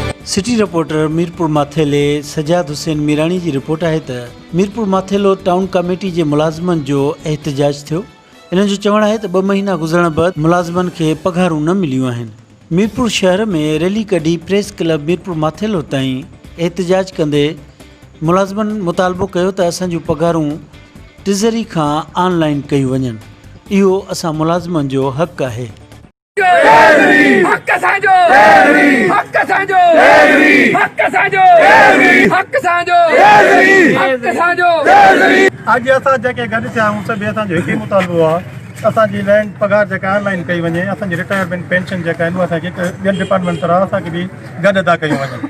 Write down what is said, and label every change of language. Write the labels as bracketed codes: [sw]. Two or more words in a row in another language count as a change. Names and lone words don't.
[en] city reporter [sd] मीरपुर माथेले सजाद हुसैन मीरानी जी रिपोर्ट है तो मीरपुर माथेलो टाउन कमेटी के मुलाजमन जो एहतजाज थो। इन जो चवण है तो 2 महीना गुजरण बाद मुलाजमन के पघारूं न मिलियूं आहिनि। मीरपुर शहर में रैली कढी प्रेस क्लब मीरपुर माथेलो ताईं एहतजाज कंदे मुलाजमन मुतालबो कयो त असांजूं पघारूं ट्रेज़री खां ऑनलाइन कयूं वञनि। इहो असां मुलाजमन जो हक़ आहे। अॼु असां जेके गॾु थिया आहियूं सभु असांजो हिकु ई मुतालबो आहे असांजी लैंड पघार जेका ऑनलाइन कई वञे, असांजी [en] retirement pension [sd] जेका आहिनि असांखे ॿियनि डिपार्टमेंट तरह असांखे बि गॾु अदा कयूं वञनि।